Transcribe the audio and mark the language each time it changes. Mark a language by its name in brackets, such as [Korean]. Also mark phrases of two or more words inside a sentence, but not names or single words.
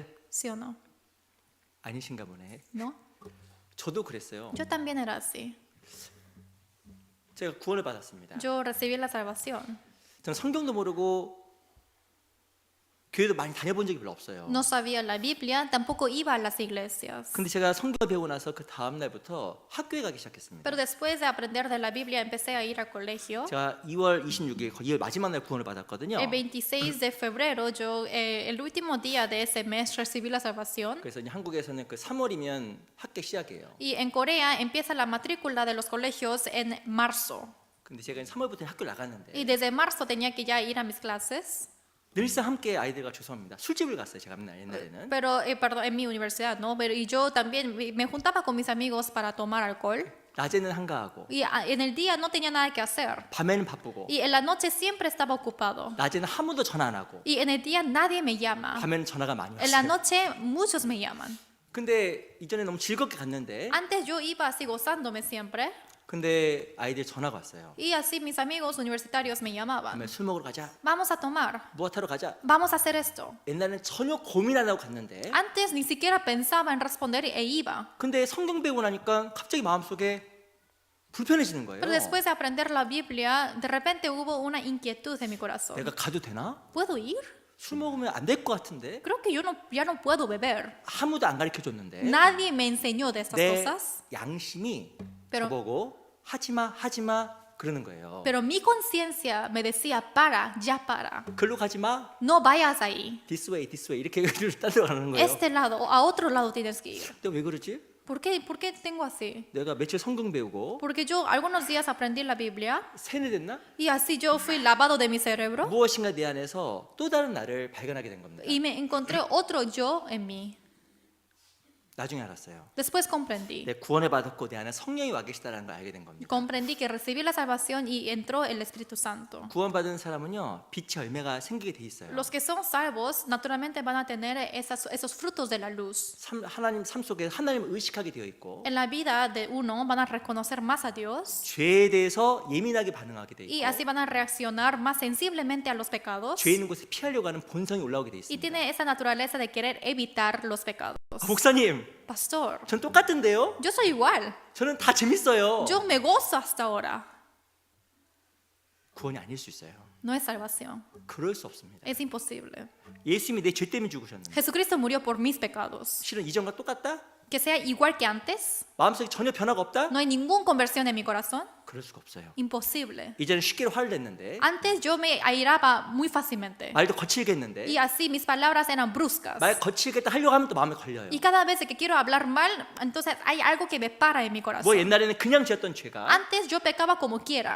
[Spanish] ¿Sí o no? [Korean] 아니신가 보네. [Spanish] ¿No? [Korean] 저도 그랬어요. [Spanish] Yo también era así. [Korean] 제가 구원을 받았습니다. [Spanish] Yo recibí la salvación. [Korean] 저는 성경도 모르고 교회도 많이 다녀본 적이 별로 없어요. [Spanish] No sabía la Biblia, tampoco iba a las iglesias. [Korean] 근데 제가 성경 배우고 나서 그 다음 날부터 학교에 가기 시작했습니다. [Spanish] Pero después de aprender de la Biblia empecé a ir al colegio. [Korean] 제가 2월 26일 2월 마지막 날 구원을 받았거든요. [Spanish] El 26 de febrero, yo el último día de ese mes recibí la salvación. [Korean] 그래서 이제 한국에서는 그 3월이면 학교 시작이에요. [Spanish] Y en Corea empieza la matrícula de los colegios en marzo. [Korean] 근데 제가 3월부터 학교를 나갔는데 [Spanish] Y desde marzo tenía que ya ir a mis clases. [Korean] 늘상 함께 아이들과 죄송합니다. 술집을 갔어요. 제가 맨날 옛날에는. [Spanish] Pero, perdón, en mi universidad, ¿no? Pero y yo también me juntaba con mis amigos para tomar alcohol. [Korean] 낮에는 한가하고 [Spanish] Y en el día no tenía nada que hacer. [Korean] 밤에는 바쁘고 [Spanish] Y en la noche siempre estaba ocupado. [Korean] 낮에는 한 번도 전화 안 하고 [Spanish] Y en el día nadie me llama. [Korean] 밤에는 전화가 많이 [Spanish] En la [Korean] 왔어요. [Spanish] noche muchos me llaman. [Korean] 근데 이전에 너무 즐겁게 갔는데 [Spanish] Antes yo iba así gozándome siempre. [Korean] 근데 아이들 전화가 왔어요. [Spanish] Y así mis amigos universitarios me llamaban. [Korean] 밤에 술 먹으러 가자. [Spanish] Vamos a tomar. [Korean] 무엇하러 가자. [Spanish] Vamos a hacer esto. [Korean] 옛날에는 전혀 고민 안 하고 갔는데 [Spanish] Antes ni siquiera pensaba en responder e iba. [Korean] 근데 성경 배우고 나니까 갑자기 마음속에 불편해지는 거예요. [Spanish] Pero después de aprender la Biblia, de repente hubo una inquietud en mi corazón. [Korean] 내가 가도 되나? [Spanish] ¿Puedo ir? [Korean] 술 먹으면 안 될 것 같은데 [Spanish] Creo que yo ya no puedo beber. [Korean] 아무도 안 가르쳐 줬는데 [Spanish] Nadie me enseñó de estas [Korean] 내 [Spanish] cosas. [Korean] 양심이 [Spanish] Pero- [Korean] 저보고 하지마 그러는 거예요. [Spanish] Pero mi conciencia me decía, para, ya para. [Korean] 글로 가지 마. [Spanish] No vayas ahí. [English] This way [Korean] 이렇게 따라가는 거예요. [Spanish] Este lado, o a otro lado tienes que ir. [Korean] 근데 왜 그러지? [Spanish] ¿Por qué tengo así? [Korean] 내가 며칠 성경 배우고 [Spanish] Porque yo algunos días aprendí la Biblia [Korean] 세뇌됐나? [Spanish] y así yo fui lavado de mi cerebro [Korean] 무엇인가 내 안에서 또 다른 나를 발견하게 된 겁니다. [Spanish] y me encontré otro yo en mí. [Korean] 나중에 알았어요. [Spanish] Después comprendí. [Korean] 내 구원을 받았고 내 안에 성령이 와 계시다는 걸 알게 된 겁니다. [Spanish] Comprendí que recibí la salvación y entró el Espíritu Santo. [Korean] 구원받은 사람은요, 빛의 열매가 생기게 돼 있어요. [Spanish] Los que son salvos naturalmente van a tener esos frutos de la luz. [Korean] 하나님 삶 속에 하나님을 의식하게 되어 있고 [Spanish] En la vida de uno van a reconocer más a Dios [Korean] 죄에 대해서 예민하게 반응하게 돼 [Spanish] y [Korean] 있고 [Spanish] así van a reaccionar más sensiblemente a los pecados [Korean] 죄 있는 곳에 피하려고 하는 본성이 올라오게 돼 [Spanish] y [Korean] 있습니다. [Spanish] tiene esa naturaleza de querer evitar los pecados. [Korean] 목사님, [Spanish] Pastor, [Korean] 전 똑같은데요? [Spanish] yo soy igual. [Korean] 저는 다 재밌어요. [Spanish] Yo me gozo hasta ahora. [Korean] 구원이 아닐 수 있어요. [Spanish] No es salvación. [Korean] 그럴 수 없습니다. [Spanish] Es imposible. [Korean] 예수님이 내 죄 때문에 죽으셨는데 [Spanish] Jesucristo murió por mis pecados. [Korean] 실은 이전과 똑같다? [Spanish] Que sea igual que antes. [Korean] 마음속에 전혀 변화가 없다? [Spanish] No hay ninguna conversión en mi corazón. [Korean] 그럴 수가 없어요. [Spanish] Imposible. [Korean] 이제는 쉽게 화를 냈는데 [Spanish] Antes yo me airaba muy fácilmente. [Korean] 말도 거칠게 했는데 [Spanish] Y así mis palabras eran bruscas. [Korean] 말 거칠게 하려고 하면 또 마음에 걸려요. [Spanish] Y cada vez que quiero hablar mal, entonces hay algo que me para en mi [Korean] 뭐 [Spanish] corazón. [Korean] 옛날에는 그냥 지었던 죄가 [Spanish] Antes yo pecaba como quiera.